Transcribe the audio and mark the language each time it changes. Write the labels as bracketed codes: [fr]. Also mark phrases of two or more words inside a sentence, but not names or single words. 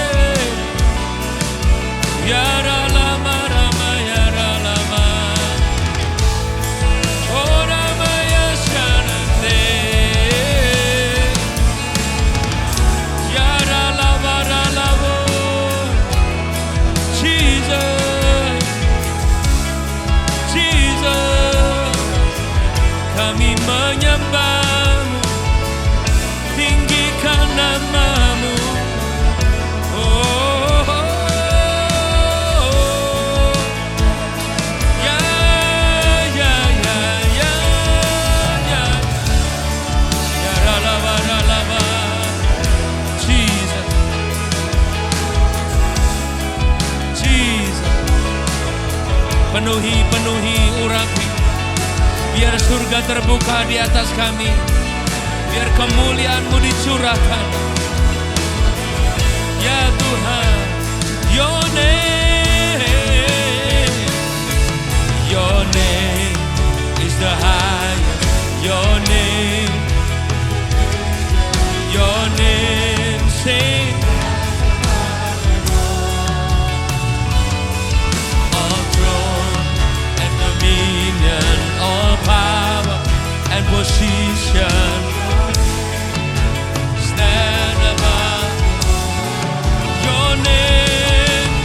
[id] Ya ralaba rama ya ralaba. Oh rama ya shanande. Ya ralaba ralabo. Jesus, Jesus, kami menyembah-Mu, tinggikan nama-Mu. Oh, ya, ya, ya, ya, ya, ya, ralaba, ralaba, Jesus, Jesus. Penuhi urapi. Biar surga terbuka di atas kami. Biar kemuliaan-Mu dicurahkan. Ya Tuhan, [en] Your name is the highest. Your name sing. All throne and dominion, all power and position stand above your name.